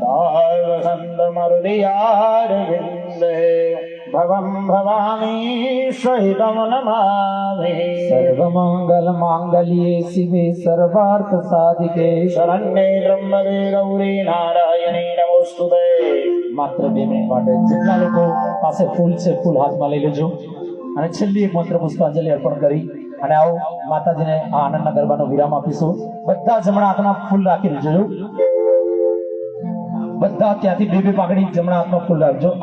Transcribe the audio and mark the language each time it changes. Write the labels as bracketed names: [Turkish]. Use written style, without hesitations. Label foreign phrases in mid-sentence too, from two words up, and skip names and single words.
[Sanskrit] वसन्तमरुदियारविन्दे भवं भवानी सहितं नमामि सर्वमङ्गलमाङ्गल्ये शिवे सर्वार्थसाधिके शरण्ये त्र्यम्बके गौरी नारायणी नमोस्तुते. [Gujarati] માત્ર 2 મિનિટ માટે જેટલા લોકો પાસે ફૂલ છે ફૂલ હાથમાં લઈ લેજો અને છેલ્લી એક મંત્ર પુષ્પાંજલિ અર્પણ કરી અને આવો માતાજીને આ આનંદના ગરબાનો વિરામ આપીશું. બધા જમણા હાથમાં ફૂલ રાખી લેજો. બધા ત્યાંથી 2 પાઘડી જમણા હાથમાં ફૂલ રાખજો.